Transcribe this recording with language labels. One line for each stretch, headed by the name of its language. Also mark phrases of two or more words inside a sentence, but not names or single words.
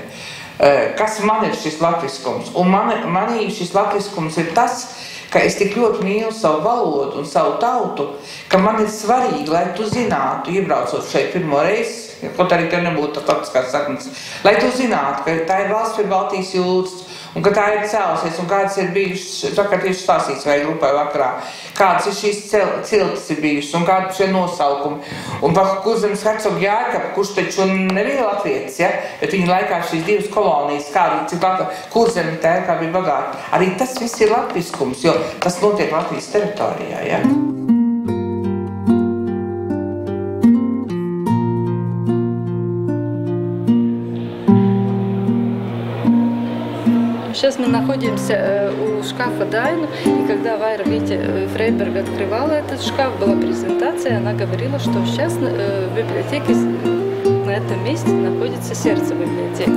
Latvian: Kas man ir šis latviskums? Un manī šis latviskums ir tas, ka es tik ļoti mīlu savu valodu un savu tautu, ka man ir svarīgi, lai tu zinātu, iebraucot šeit pirmo reizi, kaut arī tev nebūtu tautiskās saknes, lai tu zinātu, ka tā ir valsts pie Baltijas jūras, un ka tā ir cēlusies, un kādas ir bijušas, vakar tieši stāstīts vai grupai vakarā, kādas ir šīs ciltis ir bijušas, un kādi šie nosaukumi. Un par Kurzemes hercogu Jēkabu, kurš taču nebija latvietis, ja? Bet viņa laikā šīs divas kolonijas, cik Kurzeme tā kā bija bagāta. Arī tas viss ir latviskums, jo tas notiek Latvijas teritorijā, ja?
Russian: Сейчас мы находимся у шкафа Дайну, и когда Вайра Витя Фрейберг открывала этот шкаф, была презентация, она говорила, что сейчас в библиотеке на этом месте находится сердце библиотеки.